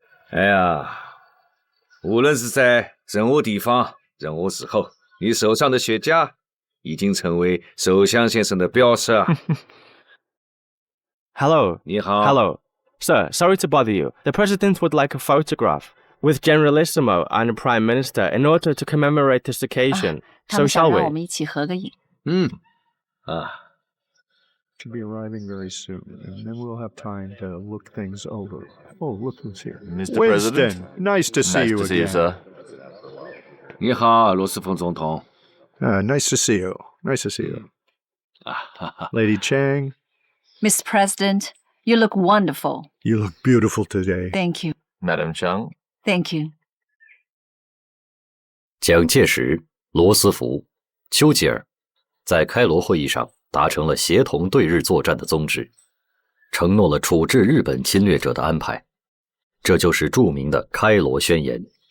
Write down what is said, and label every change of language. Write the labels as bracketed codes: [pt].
[zh] 哎呀，无论是在任何地方、任何时候，你手上的雪茄已经成为首相先生的标识啊。 [en] Hello. [zh] 你好。 [en] Hello. Sir, sorry to bother you. The President would like a photograph with Generalissimo and Prime Minister in order to commemorate this occasion. So shall we? [zh] 我们一起合个影。 [en] Should be arriving very soon, and then we'll have time to look things over. Oh, look who's here. Mr. Winston, President. nice to see nice you to again. see you, sir. [zh] 你好，罗斯福总统。 [en] Nice to see you. Nice to see you. Lady Chang. Mr. President, you look wonderful. You look beautiful today. Thank you. Madam Chang. Thank you. [zh] 蒋介石、罗斯福、丘吉尔在开罗会议上达成了协同对日作战的宗旨，承诺了处置日本侵略者的安排，这就是著名的开罗宣言。